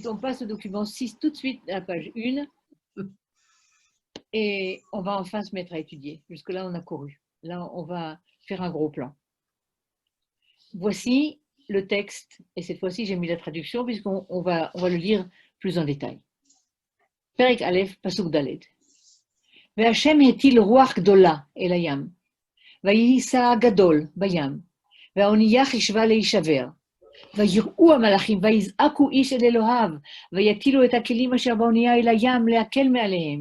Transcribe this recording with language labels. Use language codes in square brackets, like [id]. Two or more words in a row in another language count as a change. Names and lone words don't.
[fr] On passe au document 6 tout de suite à la page 1 et on va enfin se mettre à étudier. Jusque-là, on a couru. Là, on va faire un gros plan. Voici le texte, et cette fois-ci, j'ai mis la traduction puisqu'on va le lire plus en détail. [he] פרק אלף, פסוק דלת. והשם הטיל רוח גדולה אל הים, ויהי סער גדול בים, והאונייה חישבה להישבר. ויראו המלאכים, ויזעקו איש אל אלוהיו, ויטילו את הכלים אשר באונייה אל הים להקל מעליהם.